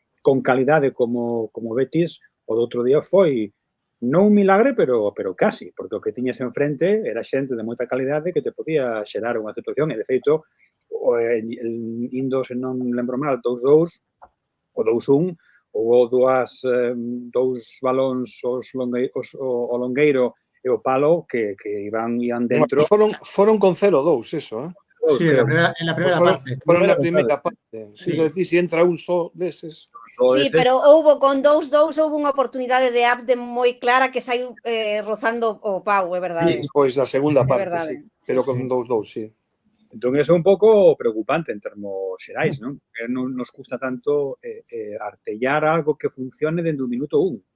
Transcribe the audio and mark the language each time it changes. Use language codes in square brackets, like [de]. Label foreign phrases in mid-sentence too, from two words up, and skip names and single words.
[gl] con calidade como Betis, o do outro día foi non un milagre, pero casi, porque o que tiñas enfrente era xente de moita calidade que te podía xerar unha situación, e de feito, indo, se non lembro mal, 2-2, o 2-1, houve dous balóns o Longueiro e o Palo que ian dentro. Foron con 0-2, eso, [es] Sí, en la primera parte. Fueron en la primera parte. Sí. Es decir, si entra [gl] un só deses. Sí, pero houve con 2-2, houve unha oportunidade de Abde moi clara que saiu rozando o pau, é verdade. Sí. Pois a segunda É parte, verdade. sí. Pero Sí, con sí. 2-2, sí. Entón, eso é un pouco preocupante en termos xerais, non? Que non nos custa tanto artellar algo que funcione dende o minuto 1.